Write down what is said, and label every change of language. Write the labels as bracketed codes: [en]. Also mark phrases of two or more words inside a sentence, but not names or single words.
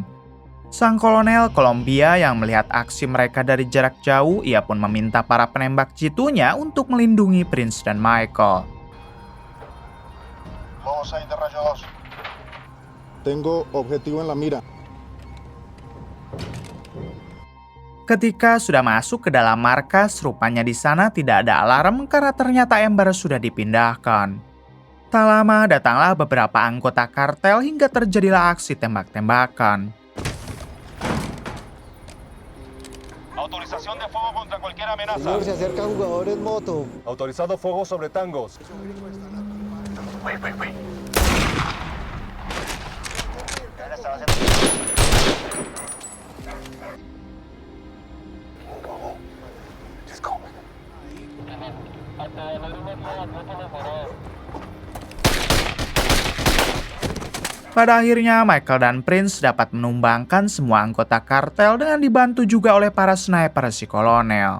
[id] Sang kolonel Kolombia yang melihat aksi mereka dari jarak jauh, ia pun meminta para penembak jitunya untuk melindungi Prince dan Michael. [es] Vamos a ir de rayo 2. Tengo objetivo en la mira. [id] Ketika sudah masuk ke dalam markas, rupanya di sana tidak ada alarm karena ternyata Amber sudah dipindahkan. Tak lama datanglah beberapa anggota kartel hingga terjadilah aksi tembak-tembakan. [es] Autorización de fuego contra cualquier amenaza. Señor, se acercan jugadores moto. Autorizado fuego sobre tangos. [id] Pada akhirnya, Michael dan Prince dapat menumbangkan semua anggota kartel dengan dibantu juga oleh para sniper si kolonel.